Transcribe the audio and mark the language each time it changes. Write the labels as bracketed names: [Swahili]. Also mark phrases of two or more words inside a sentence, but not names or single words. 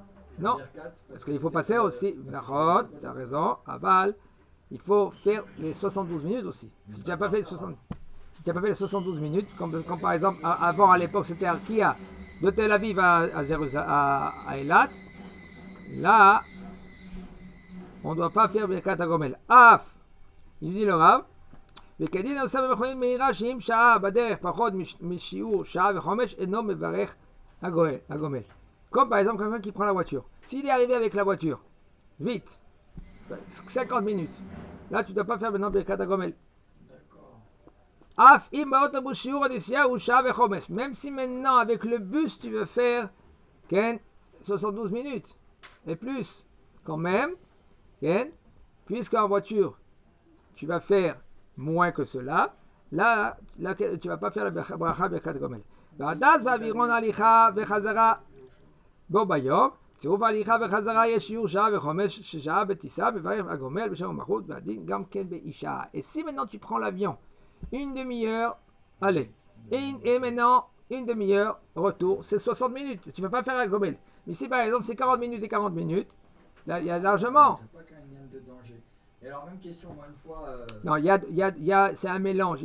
[French] non, parce qu'il faut passer aussi, tu as raison, Aval, il faut faire les 72 minutes aussi. Si tu n'as pas fait les 72 minutes, comme par exemple, avant à l'époque c'était Arkia, de Tel Aviv à Eilat, là, on ne doit pas faire [Hebrew] ברכת הגומל. [French] Af, il dit le Rav, [Hebrew] וכדין עושה במכונית מהירה שאם שעה בדרך פחות משיעור שעה וחומש אינו מברך הגומל. [French] Comme par exemple quelqu'un qui prend la voiture. S'il est arrivé avec la voiture, vite, 50 minutes, là tu ne dois pas faire maintenant [Hebrew] ברכת הגומל. [French] Même si maintenant avec le bus tu veux faire 72 minutes et plus, quand même, puisque en voiture tu vas faire moins que cela, là tu ne vas pas faire la [Hebrew] ברכה ברכת הגומל. בו ביום, צירוף ההליכה וחזרה יש שיעור שעה וחומש שעה בטיסה, מברך הגומל בשם המלכות, והדין גם כן באישה. [French] Et si maintenant tu prends l'avion, une demi-heure, allez, et maintenant une demi-heure, retour, c'est 60 minutes, tu ne vas pas faire la gomel. Mais si par exemple c'est 40 minutes et 40 minutes, là il y a largement. C'est pas qu'il y a un de danger. Et alors, même question, moi, une fois. Non, c'est un mélange.